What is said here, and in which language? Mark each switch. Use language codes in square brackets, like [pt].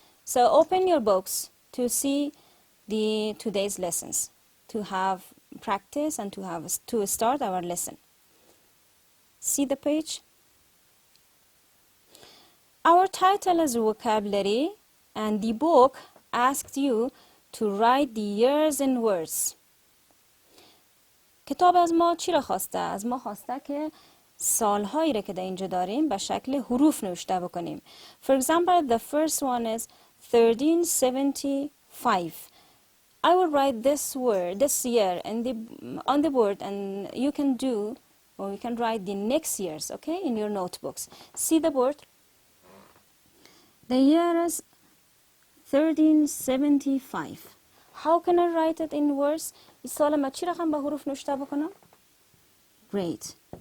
[en] So open your books to see today's lessons, to have practice and to start our lesson. See the page? Our title is vocabulary, and the book asked you to write the years in words. [fa] کتاب از ما چی را خواسته؟ از ما خواسته که سالهایی را که در اینجا داریم به شکل حروف نوشته بکنیم. [en] For example, the first one is 1375. I will write this year on the board, and you can write the next years, okay, in your notebooks. See the board? The year is 1375. How can I write it in words? [fa] این سال ما چی رقم به حروف نوشته بکنم؟ Great.